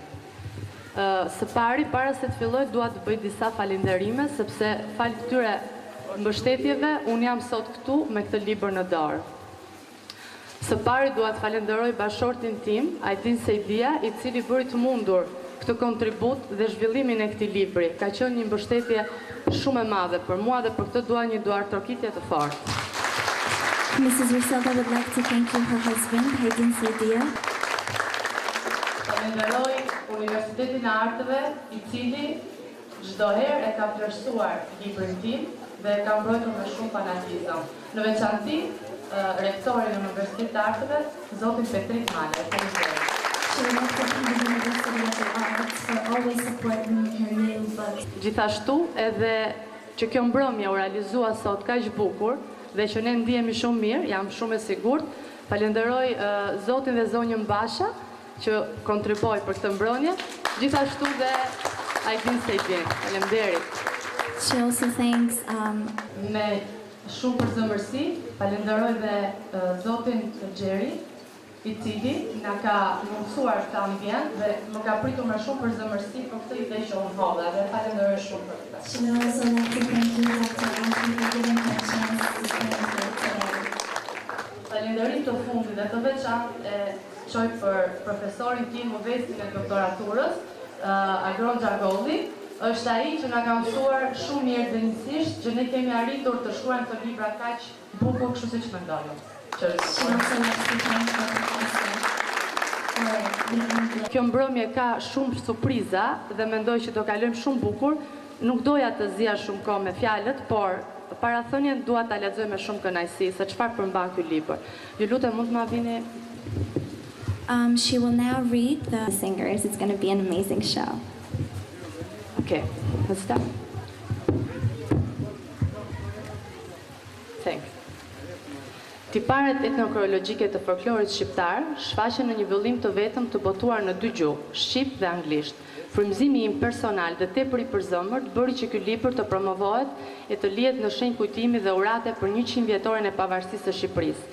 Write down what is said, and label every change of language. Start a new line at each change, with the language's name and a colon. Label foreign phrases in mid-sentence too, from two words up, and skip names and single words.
Albanian: Së pari, para se të filloj, dua të bëj disa falënderime, sepse fal këtyre mbështetjeve unë jam sot këtu me këtë libër në dorë. Së pari dua të falenderoj bashortin tim, Ajdin Sejdia, i cili bëri të mundur këtë kontribut dhe zhvillimin e këtij libri. Ka qenë një mbështetje shumë e madhe për mua dhe për këtë dua një duartrokitje të fortë.
English: Mrs. Riselda would like to thank you, her husband, Ajdin Sejdia.
Albanian: Falenderoj Universitetin e Artëve, i cili çdo herë e ka vlerësuar librin tim dhe e ka mbrojtur me shumë fanatizëm. Në veçantë rektorin e Universitetit të Artëve, zotin Petrik Male.
English: important her new book.
Albanian: Gjithashtu edhe që kjo mbrëmje u realizua sot kaq bukur dhe që ne ndihemi shumë mirë, jam shumë e sigurt. Falenderoj Zotin dhe zonjën Basha që kontriboi për këtë mbrëmje, gjithashtu dhe Aidin Sejdiu. Faleminderit.
English: She also thanks
Albanian: Me shumë përzemërsi falenderoj dhe Zotin Gjeri, i cili na ka mundësuar këtë ambient dhe më ka pritur me shumë përzemërsi për këtë ide që unë hodha dhe falenderoj shumë për këtë.
English: She would also like to thank you, Dr. Riselda, for giving her a chance to spend here today.
Albanian: Falenderim të fundit dhe të veçantë e qoj për profesorin tim modestin e doktoraturës, Agron Xhagolli, është ai që na ka mësuar shumë mirë dënësisht që ne kemi arritur të shkruajmë të libra kaq bukur kështu siç mendojmë. Kjo mbrëmje ka shumë surpriza dhe mendoj që do kalojmë shumë bukur. Nuk doja të zija shumë kohë me fjalët, por parathënien dua ta lexoj me shumë kënaqësi se çfarë përmban ky libër. Ju lutem mund të ma vini.
English: She will now read the singers. It's going to be an amazing show. Okay, let's start. Thanks.
Albanian: Tiparet etnokoreologjike të folklorit shqiptar shfaqen në një vëllim të vetëm të botuar në dy gjuhë, shqip dhe anglisht. Frymëzimi im personal dhe tepër i përzemërt bëri që ky libër të promovohet e të lihet në shenjë kujtimi dhe urate për 100 vjetoren e pavarësisë së Shqipërisë.